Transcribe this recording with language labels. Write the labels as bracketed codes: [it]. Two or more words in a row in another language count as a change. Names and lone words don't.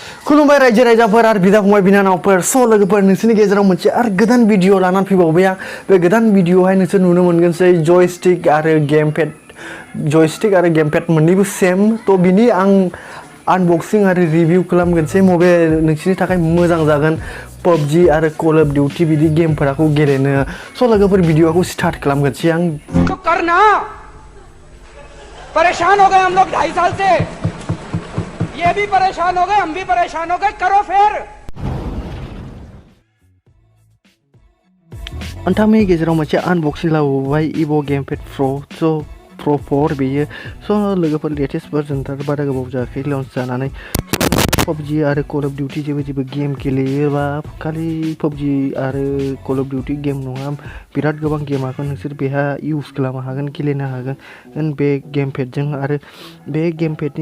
[brx] खुलुमबाय रायजो राजाफोर आरो बिदा फंबाय बिनानावफोर लोगोफोर नोंसोरनि गेजेराव मोनसे आरो गोदान भिडिअ लानानै फैबावबाय आं बे गोदान भिडिअआवहाय नोंसोर नुनो मोनगोनसै जयस्टिक आरो [en] game pad [brx] मोननैबो सेम थ' बिनि आं आनबक्सिं आरो रिभिउ खालामगोनसै मबे नोंसोरनि थाखाय मोजां जागोन पबजि आरो कल अफ डिउटी बिदि गेमफोरखौ गेलेनो लोगोफोर भिडिअखौ स्टार्ट खालामगोनसै आं [hi] तो करना परेशान हो गए हम लोग 2.5 साल से ये भी परेशान हो गए हम भी परेशान हो गए करो फिर [brx] अन्थामनि गेजेराव मोनसे आनबक्सिं लाबोबाय इभ' गेम पेड प्र' 4 बेयो लोगोफोर लेटेस्ट भार्जनथार बारा गोबाव जायाखै लन्च जानानै पबजि आरो कल अफ डिउटी जेबो गेम गेलेयोबा खालि पबजि आरो कल अफ डिउटी गेम नङा बिराद गोबां गेमाखौ नोंसोर बेहा इउज खालामनो हागोन गेलेनो हागोन बे गेम पेडजों आरो बे गेम पेडनि